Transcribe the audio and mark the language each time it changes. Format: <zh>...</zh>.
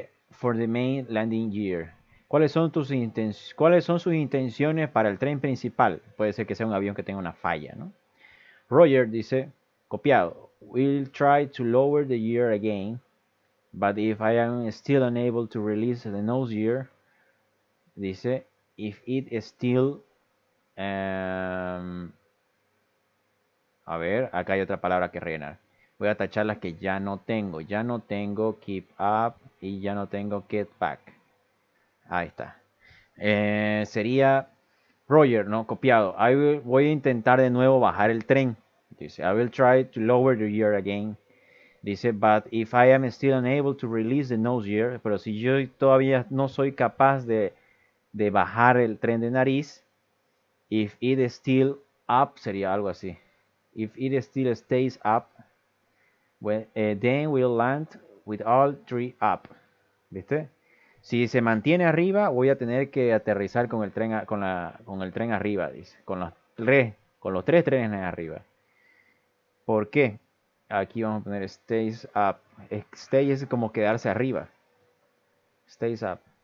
<en>For the main landing gear.</en> <es>¿Cuáles son sus intenciones para el tren principal? Puede ser que sea un avión que tenga una falla, ¿no?</es> <en>Roger dice, copiado, we'll try to lower the gear again, but if I am still unable to release the nose gear, dice, if it is still,</en> <es>a ver, acá hay otra palabra que rellenar. Voy a tachar las que ya no tengo. Ya no tengo keep up y ya no tengo get back. Ahí está. Sería Roger, ¿no? Copiado. Voy a intentar de nuevo bajar el tren. Dice,</es> <en>I will try to lower the gear again.</en> <es>Dice,</es> <en>but if I am still unable to release the nose gear,</en> <es>pero si yo todavía no soy capaz de bajar el tren de nariz,</es> <en>if it is still up,</en> <es>sería algo así.</es> <en>If it still stays up, then we'll land with all three up.</en> <es>¿Viste? Si se mantiene arriba, voy a tener que aterrizar con el tren, con el tren arriba, dice. Con los tres trenes arriba. ¿Por qué? Aquí vamos a poner stays up. Stay es como quedarse arriba. Stays up.</es>